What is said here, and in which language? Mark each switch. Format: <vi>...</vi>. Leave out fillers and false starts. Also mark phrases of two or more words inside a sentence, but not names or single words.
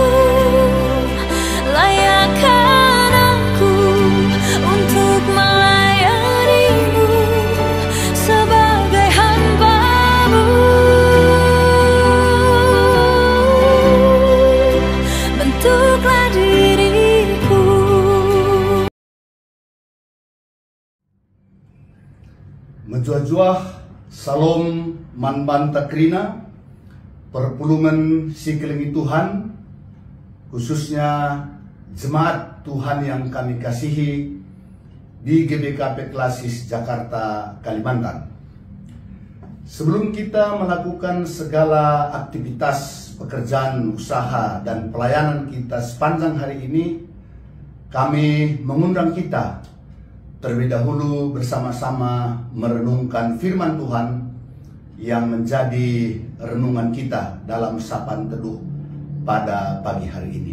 <id>layakkan aku untuk melayani-Mu sebagai hamba-Mu. Bentuklah diriku.</id> <btx>Menjuah-juah Salom manban takrina perpulungan</btx> <id>sekeliling Tuhan, khususnya jemaat Tuhan yang kami kasihi di GBKP Klasis Jakarta, Kalimantan. Sebelum kita melakukan segala aktivitas pekerjaan, usaha, dan pelayanan kita sepanjang hari ini, kami mengundang kita terlebih dahulu bersama-sama merenungkan firman Tuhan yang menjadi renungan kita dalam sapaan teduh pada pagi hari ini.</id>